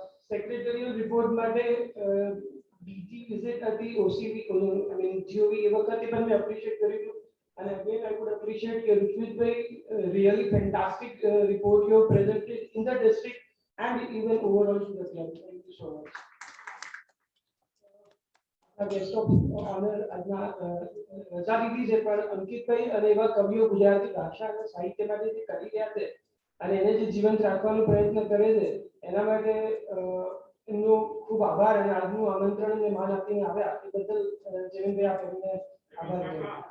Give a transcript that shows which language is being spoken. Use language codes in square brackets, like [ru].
[gu] Secretarial report માટે DG visit હતી ઓસીવી I mean GOV એ વખતે પણ મેં એપ્રિશિએટ કર્યું. [en] And again, I would appreciate your Ritwik bhai, really fantastic report you have presented in the district and even overall to the club. Thank you so much. Guest of honor, [gu] રજા દીધી છે પણ અંકિતભાઈ અને એવા કવિઓ ગુજરાતી ભાષા અને સાહિત્ય માટે જે કરી રહ્યા છે અને એને જે જીવંત રાખવાનો પ્રયત્ન કરે છે એના માટે એમનો ખૂબ આભાર અને આજનું આમંત્રણ અને માન આપીને આવ્યા એ બદલ જમીનભાઈ આપ એમને આભાર કહેવાય.